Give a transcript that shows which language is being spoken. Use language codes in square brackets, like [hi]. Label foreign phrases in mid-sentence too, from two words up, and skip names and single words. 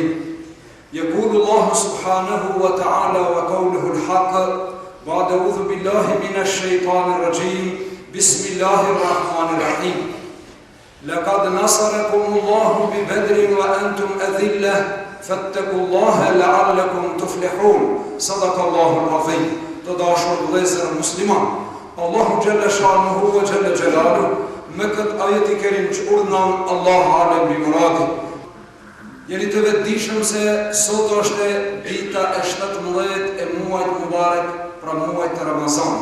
[ar] يقول الله سبحانه وتعالى وقوله الحق بعد أعوذ بالله من الشيطان الرجيم بسم الله الرحمن الرحيم. لقد نصركم الله ببدر وأنتم أذلة فاتقوا الله لعلكم تفلحون. صدق الله العظيم. [sq] Të dashur vëllezër musliman, Allahu [ar] جل شأنه وجل جلاله [sq] me këtë ajet i kerim që urdhnon Allahu [ar] أعلم بمراده. [sq] Jeni të vetëdijshëm se sot është dita e 17 e muajit mubarek, pra muajit të Ramazanit.